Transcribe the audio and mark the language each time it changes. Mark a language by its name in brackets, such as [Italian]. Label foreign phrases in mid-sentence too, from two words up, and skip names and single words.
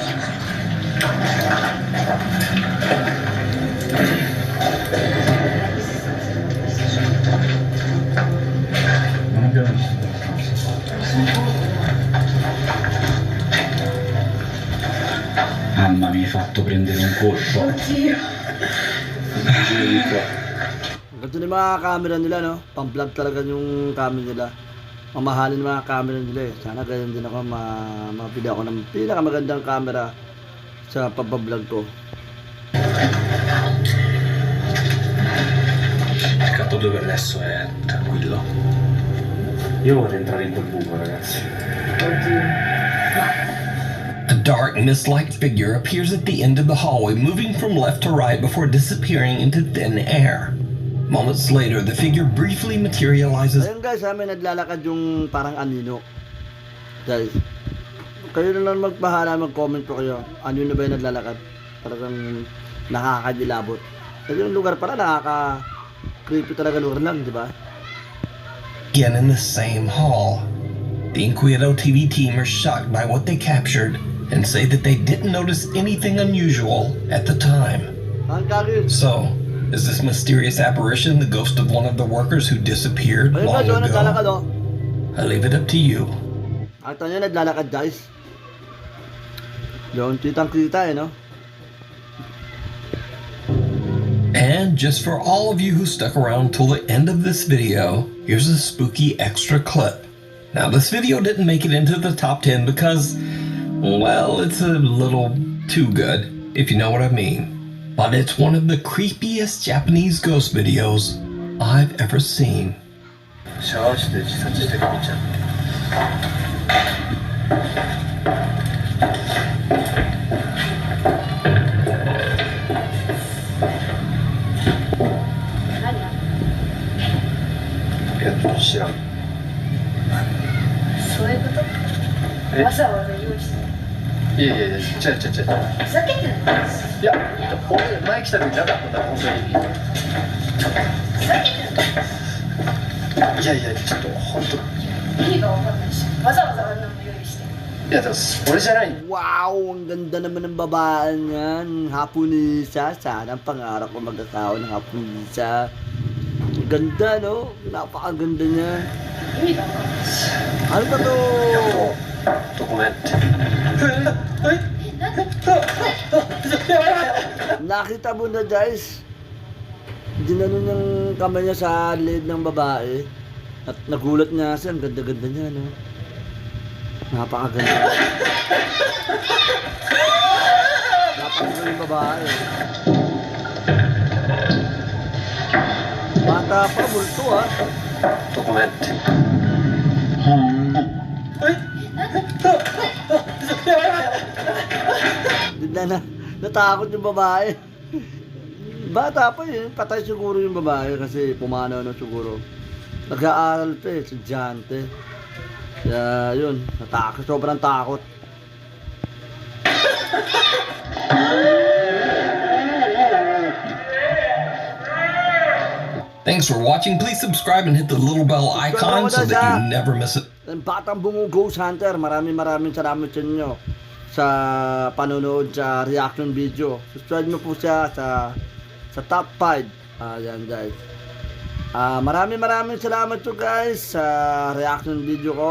[Italian] Non abbiamo visto. Mamma, mi hai fatto prendere un colpo. Oddio. [Filipino] Ganito yung mga camera nila, no? Pang-vlog talaga yung camera nila. Mamahalin yung mga camera nila eh. Sana ganyan din ako, mapili ako ng pinakamagandang camera sa pagbablog ko. [Italian] Il capo per adesso è tranquillo. Io vorrei entrare in quel buco, ragazzi. [English] A dark, mist-like figure appears at the end of the hallway, moving from left to right before disappearing into thin air. Moments later, the figure briefly materializes. [Filipino] Ayun guys, may naglalakad yung parang anino. Guys, kayo na lang magbahala, mag-comment po kayo. Anino ba yung naglalakad? Talagang nakakadilabot. Kasi yung lugar pala, nakaka-creepy talaga lugar lang, di ba? [English] Again in the same hall. The Inquieto TV team are shocked by what they captured and say that they didn't notice anything unusual at the time. So, Is this mysterious apparition the ghost of one of the workers who disappeared [Filipino] Ayun [English] long [Filipino] guys, naglalakad [English] ago? oh. I leave it up to you. [Filipino] Ito nyo, naglalakad guys. Doon, kitang-kita no? [English] And just for all of you who stuck around till the end of this video, here's a spooky extra clip. Now this video didn't make it into the top 10 because, well, it's a little too good, if you know what I mean. But it's one of the creepiest Japanese ghost videos I've ever seen. [Japanese] シャワーして自殺してるみちゃん。いや、知らん。そういうことわざわざ用意していやいやいや、違う。ふざけてないですいや、俺前来た時なかったんだ、本当に。ふざけてないいやいや、ちょっと本当。意味が分かんないしわざわざあんなの用意していや、でも俺じゃない。 [Filipino] Wow, ang ganda naman ng babae niyan. Hapunisa. Sana ang pangarap ko mag-asawa ng Hapunisa. Ang ganda, no? Napakaganda niya. [Japanese] 意味が分かんないし [Filipino] Ano ba to? [Japanese] ごめんって。 [Filipino] Nakita mo na guys. Ginanon yung kamay niya sa leeg ng babae. At nagulat niya siya. Ang ganda-ganda niya, no? Napakaganda. Napakaganda yung babae. Bata pa, multo ha. [Japanese] ごめんって。 [Filipino] Natakot yung babae. Bata pa yun. Patay siguro yung babae kasi pumanaw na siguro. Nag-aaral pa eh, estudyante. Kaya yun, natakot, sobrang takot. [English] Thanks for watching. Please subscribe and hit the little bell icon so that you never miss it. [Filipino] Ang Batang Bungo Ghost Hunter, maraming salamat sa inyo sa panonood sa [English] reaction video. [Filipino] Subscribe mo po siya sa top 5. Ayan guys. Maraming salamat po guys sa [English] reaction video [Filipino] ko.